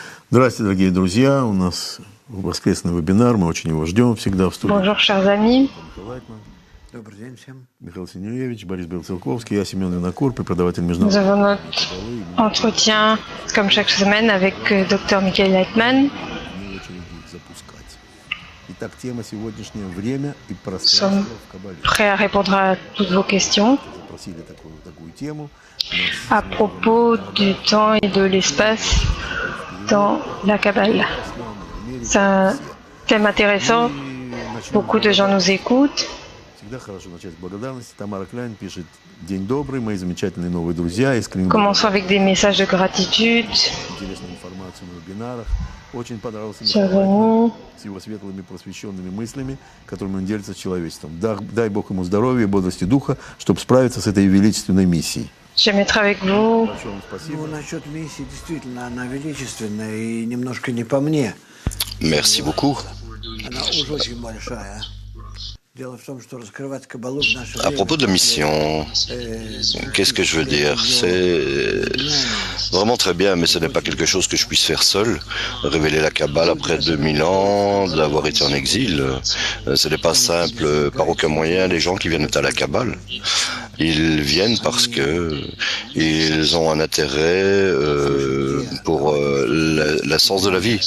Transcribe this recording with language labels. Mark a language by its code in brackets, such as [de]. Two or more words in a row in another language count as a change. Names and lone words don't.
[ru] Здравствуйте, дорогие друзья. У нас воскресный вебинар. Мы очень его ждем всегда в студии. [fr] Bonjour chers amis. [ru] Добрый день всем. Михаил Синюевич, Борис Белцелковский, я Семен Винокур, преподаватель [fr] Nous [ru] международного. [fr] avons notre entretien, comme chaque semaine, avec Dr Michael Leitman. [ru] Не очереди их запускать. Итак, тема сегодняшняя — время и [fr] Nous [ru] пространство [fr] sommes [ru] в Кабале. [fr] prêts à répondre à toutes vos questions [ru] Запросили такую тему. [fr] à propos du temps et de l'espace dans la Kabbale. C'est un thème intéressant. Beaucoup de gens nous écoutent. [ru] Всегда хорошо начать с благодарности. Тамара Кляйн пишет: «День добрый, мои замечательные новые друзья из Клингона». [fr] Commençons avec des messages de gratitude. [ru] Интересную информацию на вебинарах. Очень понравился [fr] Chers Михаил amis, [ru] с его светлыми просвещенными мыслями, которыми он делится с человечеством. Дай Бог ему здоровья и бодрости духа, чтобы справиться с этой величественной миссией. j'aimerais être avec vous. Большое вам спасибо. Насчет миссии, действительно, она величественная и немножко не по мне. [fr] Merci beaucoup. [ru] Она уже очень большая. Дело в том, что раскрывать Каббалу в наше [fr] À [ru] время, [fr] propos de la mission, qu'est-ce que je veux dire? C'est vraiment très bien, mais ce n'est pas quelque chose que je puisse faire seul. Révéler la Kabbale après 2000 ans, d'avoir été en exil, ce n'est pas simple par aucun moyen. Les gens qui viennent à la Kabbale, ils viennent parce que ils ont un intérêt pour l'essence de la vie.